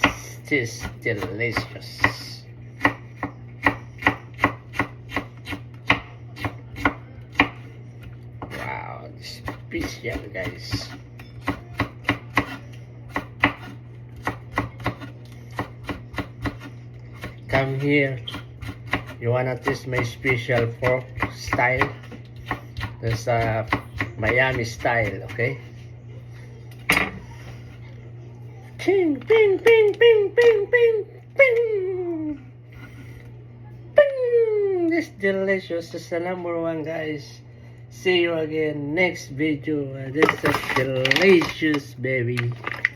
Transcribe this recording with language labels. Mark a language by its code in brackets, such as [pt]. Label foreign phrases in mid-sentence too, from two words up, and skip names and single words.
[en] This is delicious. Wow, special, guys. Come here. You wanna taste my special pork style? There's a Miami style, okay? Ping, ping, ping, ping, ping, ping, ping. Ping. This delicious. This is the #1, guys. See you again next video. This is delicious, baby.